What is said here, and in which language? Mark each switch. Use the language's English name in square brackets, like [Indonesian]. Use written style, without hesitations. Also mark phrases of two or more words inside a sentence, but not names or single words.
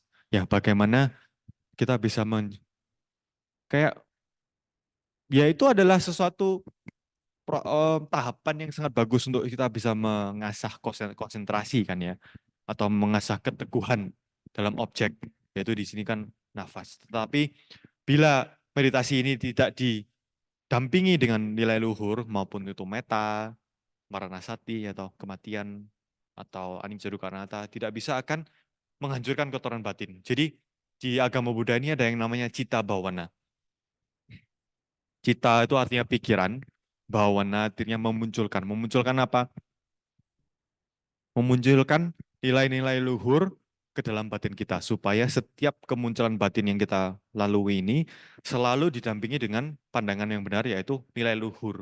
[Indonesian] Ya, bagaimana kita bisa kayak ya itu adalah sesuatu tahapan yang sangat bagus untuk kita bisa mengasah konsentrasi kan ya, atau mengasah keteguhan dalam objek, yaitu di sini kan nafas. Tetapi bila meditasi ini tidak didampingi dengan nilai luhur maupun itu metta, maranasati atau kematian atau [Pali] anicca dukkha anatta, [Indonesian] tidak bisa akan menghancurkan kotoran batin. Jadi di agama Buddha ini ada yang namanya [Pali] citta bawana. [Indonesian] Citta itu artinya pikiran, bawana artinya memunculkan. Memunculkan apa? Memunculkan nilai-nilai luhur ke dalam batin kita supaya setiap kemunculan batin yang kita lalui ini selalu didampingi dengan pandangan yang benar, yaitu nilai luhur.